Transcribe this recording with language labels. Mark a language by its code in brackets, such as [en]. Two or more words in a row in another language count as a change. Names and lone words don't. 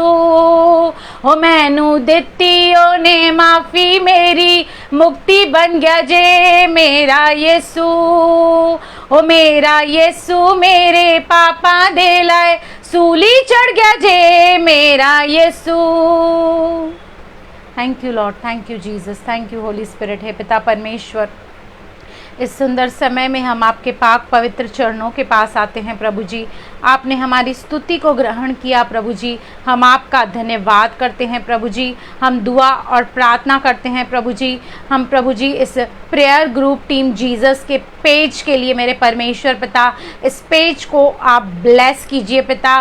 [pa] ਹੋ ਮੈਨੂੰ ਦਿੱਤੀ ਓਹਨੇ ਮਾਫ਼ੀ, ਮੇਰੀ ਮੁਕਤੀ ਬਣ ਗਿਆ ਜੇ ਮੇਰਾ ਯਿਸੂ। ਹੋ ਮੇਰਾ ਯਿਸੂ ਮੇਰੇ ਪਾਪਾਂ ਦੇ ਲਈ ਸੂਲੀ ਚੜ੍ਹ ਗਿਆ ਜੇ ਮੇਰਾ ਯਿਸੂ। [en] Thank you Lord, thank you Jesus, thank you Holy Spirit. [hi] है पिता परमेश्वर, इस सुंदर समय में हम आपके पाक पवित्र चरणों के पास आते हैं प्रभु जी। आपने हमारी स्तुति को ग्रहण किया प्रभु जी। हम आपका धन्यवाद करते हैं प्रभु जी। हम दुआ और प्रार्थना करते हैं प्रभु जी। हम प्रभु जी इस [en] prayer group Team Jesus [hi] के पेज के लिए मेरे परमेश्वर पिता, इस पेज को आप ब्लेस कीजिए पिता।